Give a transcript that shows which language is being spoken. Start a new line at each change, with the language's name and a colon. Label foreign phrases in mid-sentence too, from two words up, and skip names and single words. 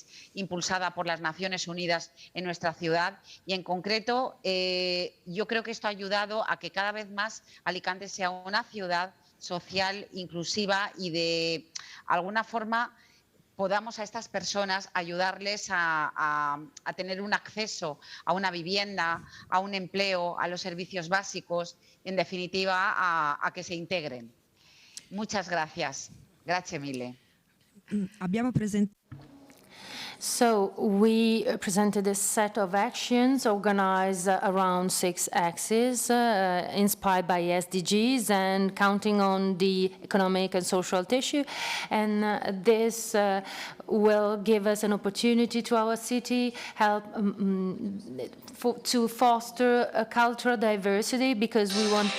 Spanish: impulsada por las Naciones Unidas en nuestra ciudad y, en concreto, yo creo que esto ha ayudado a que cada vez más Alicante sea una ciudad social, inclusiva y de alguna forma podamos a estas personas ayudarles a tener un acceso a una vivienda, a un empleo, a los servicios básicos, en definitiva, a que se integren. Muchas gracias.
Italian: Grazie mille. Abbiamo presentato.
English: So we presented a set of actions organized around 6 axes, inspired by SDGs and counting on the economic and social tissue. And this will give us an opportunity to our city, help to foster a cultural diversity, because we